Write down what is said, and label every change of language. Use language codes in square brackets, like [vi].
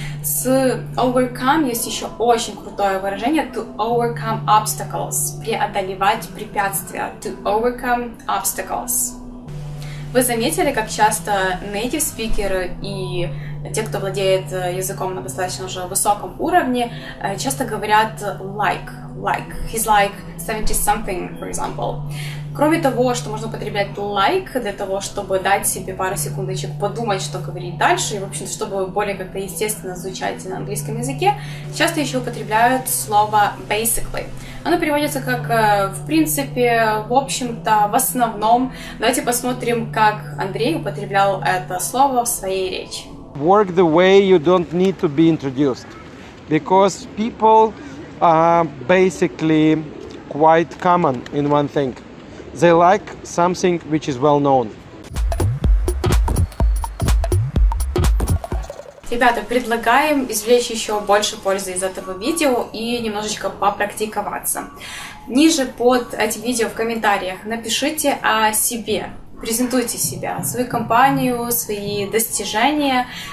[ru] С overcome есть еще очень крутое выражение [en] to overcome obstacles [ru] — преодолевать препятствия, to overcome obstacles. Вы заметили, как часто native speaker и те, кто владеет языком на достаточно уже высоком уровне, часто говорят like. [en] He's like 70-something, for example. [ru] Кроме того, что можно употреблять like для того, чтобы дать себе пару секундочек подумать, что говорить дальше, и, в общем-то, чтобы более как-то естественно звучать на английском языке, часто еще употребляют слово basically. Оно переводится как в принципе, в общем-то, в основном. Давайте посмотрим, как Андрей употреблял это слово в своей речи. [en] Work the way you don't need to be introduced, because people are basically quite common in one thing. They like something which is well known. [ru] Ребята, предлагаем извлечь еще больше пользы из этого видео и немножечко попрактиковаться. Ниже под этим видео в комментариях напишите о себе. Презентуйте себя, свою компанию, свои достижения.